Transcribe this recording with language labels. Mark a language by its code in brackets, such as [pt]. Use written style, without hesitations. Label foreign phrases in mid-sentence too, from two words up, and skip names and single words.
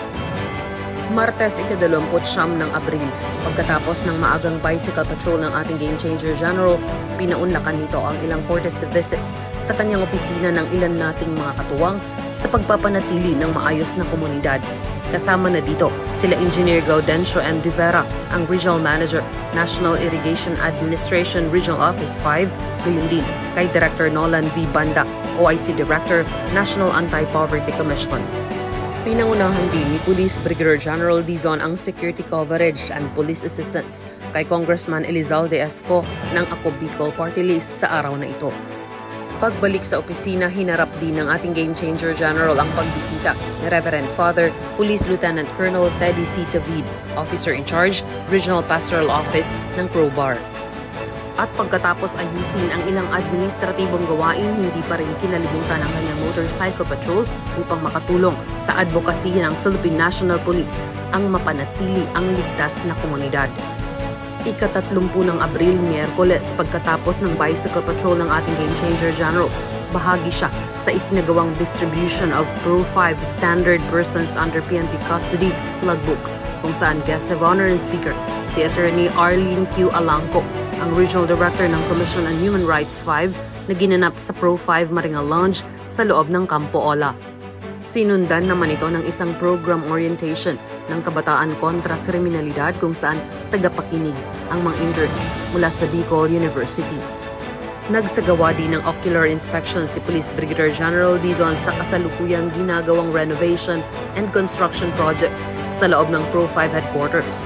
[tl] Martes, ika-29 ng Abril, pagkatapos ng maagang [en] bicycle patrol [tl] ng ating [en] Game Changer General, [tl] pinaunlakan nito ang ilang [en] courtesy visits [tl] sa kanyang opisina ng ilan nating mga katuwang sa pagpapanatili ng maayos na komunidad. Kasama na dito sila Engineer Gaudencio M. Rivera, ang [en] Regional Manager, [tl] National Irrigation Administration Regional Office 5, gayon din kay Director Nolan V. Banda, OIC Director, National Anti-Poverty Commission. Pinangunahan din ni Police Brigadier General Dizon ang [en] security coverage and police assistance [tl] kay Congressman Elizalde Esco ng Ako Bicol Party List sa araw na ito. Pagbalik sa opisina, hinarap din ng ating [en] Game Changer General [tl] ang pagbisita ni Reverend Father Police Lieutenant Colonel Teddy C. David, [en] Officer in Charge, [tl] Regional Pastoral Office ng Pro-Bar. At pagkatapos ayusin ang ilang administratibong gawain, hindi pa rin kinalimutan ang kanyang [en] motorcycle patrol [tl] upang makatulong sa advocacy ng Philippine National Police ang mapanatili ang ligtas na komunidad. Ika-30 ng Abril, Miyerkules, pagkatapos ng [en] bicycle patrol [tl] ng ating [en] Game Changer General, [tl] bahagi siya sa isinagawang [en] distribution of Pro-5 Standard Persons Under PNP Custody Logbook, [tl] kung saan [en] guest of honor and speaker [tl] si Attorney Arlene Q. Alangco, ang [en] Regional Director [tl] ng Commission on Human Rights 5 na ginanap sa Pro-5 Maringal Lounge sa loob ng Campo Ola. Sinundan naman ito ng isang [en] program orientation [tl] ng kabataan kontra kriminalidad kung saan tagapakinig ang mga interns mula sa Bicol University. Nagsagawa din ng [en] ocular inspection [tl] si Police Brigadier General Dizon sa kasalukuyang ginagawang [en] renovation and construction projects [tl] sa loob ng Pro-5 headquarters.